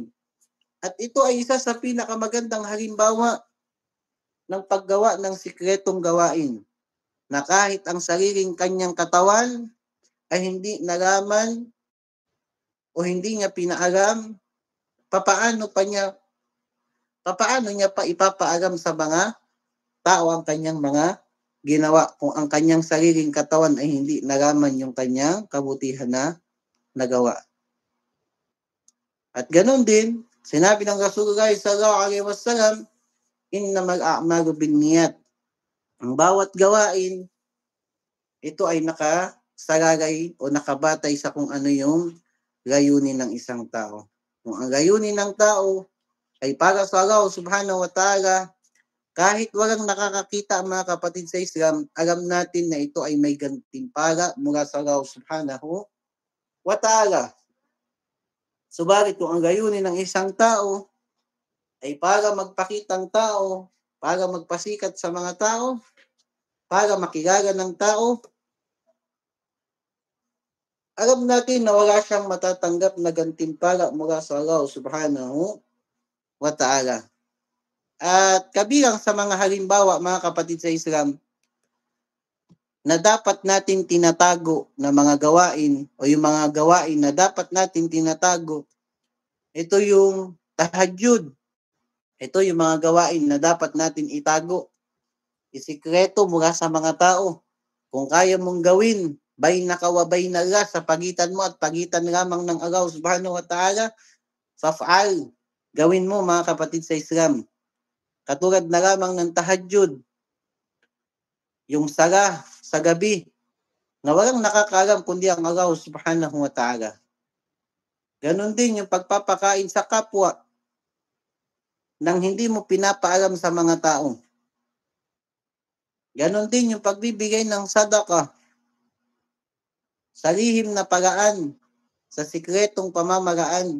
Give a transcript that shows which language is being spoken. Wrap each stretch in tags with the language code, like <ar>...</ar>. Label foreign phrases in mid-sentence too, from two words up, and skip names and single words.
<tl>At ito ay isa sa pinakamagandang halimbawa ng paggawa ng sikretong gawain, na kahit ang sariling kanyang katawan ay hindi nalaman o hindi niya pinaalam, papaano niya pa ipapaalam sa mga tao ang kanyang mga ginawa kung ang kanyang sariling katawan ay hindi nalaman yung kanyang kabutihan na nagawa. At ganoon din, sinabi ng Rasulullah</tl> <ar>صلى الله عليه وسلم, إنما الأعمال بالنيات.</ar> <tl>Ang bawat gawain, ito ay nakasalalay o nakabatay sa kung ano yung layunin ng isang tao. Kung ang layunin ng tao ay para sa Allah</tl> <ar>سبحانه وتعالى,</ar> <tl>kahit walang nakakakita mga kapatid sa Islam, alam natin na ito ay may gantimpala mula sa Allah</tl> <ar>سبحانه وتعالى.</ar> <tl>Subalit kung ang layunin ng isang tao ay para magpakitang tao, para magpasikat sa mga tao, para makilala ng tao, alam natin na wala siyang matatanggap na gantimpala mula sa Allah</tl> <ar>سبحانه وتعالى.</ar> <tl>At kabilang sa mga halimbawa, mga kapatid sa Islam, na dapat natin tinatago na mga gawain o yung mga gawain na dapat natin tinatago, ito yung tahajjud. Ito yung mga gawain na dapat natin itago, isikreto mula sa mga tao. Kung kaya mong gawin,</tl> <ar>بينك وبين الله,</ar> <tl>sa pagitan mo at pagitan lamang ng Allah</tl> <ar>سبحانه وتعالى,</ar> <tl>faf'al. Gawin mo mga kapatid sa Islam. Katulad na lamang ng tahajjud, yung sala sa gabi, na walang nakakaalam kundi ang Allah</tl> <ar>سبحانه وتعالى.</ar> <tl>Ganon din yung pagpapakain sa kapwa nang hindi mo pinapaalam sa mga tao. Ganon din yung pagbibigay ng sadaka sa lihim na paraan, sa sikretong pamamaraan.</tl>